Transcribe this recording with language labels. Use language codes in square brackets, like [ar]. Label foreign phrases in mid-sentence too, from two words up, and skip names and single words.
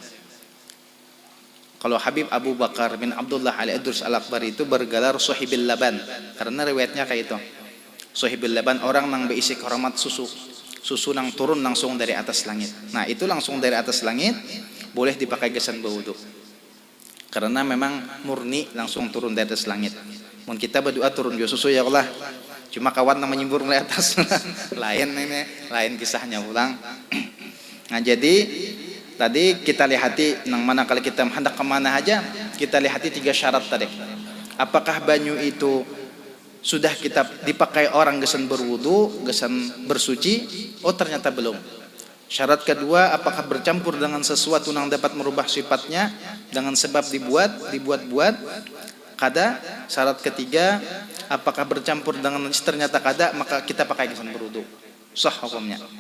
[id] Kalau Habib Abu Bakar bin Abdullah al-Idrus al-Akbar itu bergelar Sohibil Laban, karena riwayatnya kayak itu. Sohibil Laban, orang yang berisi karamat susu yang turun langsung dari atas langit. [bjn] Nah, itu langsung dari atas langit boleh dipakai gesan berwudu. Karena memang murni langsung turun dari atas langit. Mun kita berdoa turun juga susu ya Allah. Cuma kawan yang menyembur dari atas. lain kisahnya ulang. Nah, jadi tadi kita lihati nang mana kalau kita hendak kemana aja, kita lihati 3 syarat tadi. Apakah banyu itu sudah kita dipakai orang gesan berwudu, gesan bersuci? Oh, ternyata belum. Syarat kedua, apakah bercampur dengan sesuatu yang dapat merubah sifatnya dengan sebab dibuat-buat? Kada. Syarat ketiga, apakah bercampur dengan najis? Ternyata kada, maka kita pakai gesan berwudu. Sah hukumnya.